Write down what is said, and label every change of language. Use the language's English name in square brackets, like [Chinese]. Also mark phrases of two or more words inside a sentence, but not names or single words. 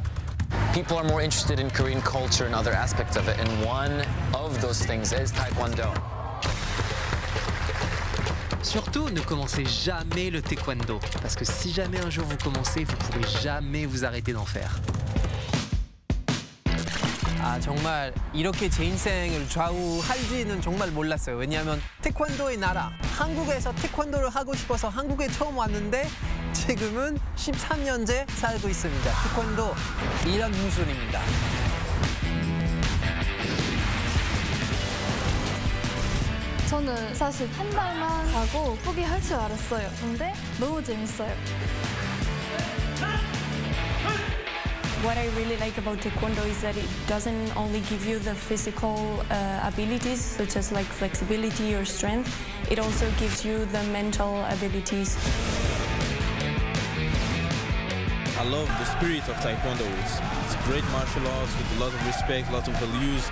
[English] People are more interested in Korean culture and other aspects of it, and one of those things is Taekwondo. [French] Surtout, ne commencez jamais le taekwondo, parce que si jamais un jour vous commencez, vous ne pourrez jamais vous arrêter d'en faire. [Korean] 아, 정말 이렇게 제 인생을 좌우할지는 정말 몰랐어요. 왜냐하면 태권도의 나라, 한국에서 태권도를 하고 싶어서 한국에 처음 왔는데 지금은 13년째 살고 있습니다. 태권도 이런 무술입니다. 저는 사실 한 달만 하고 포기할 줄 알았어요. 근데 너무 재밌어요. [English] What I really like about Taekwondo is that it doesn't only give you the physical abilities, such as like flexibility or strength, it also gives you the mental abilities. I love the spirit of Taekwondo. It's a great martial arts with a lot of respect, a lot of values.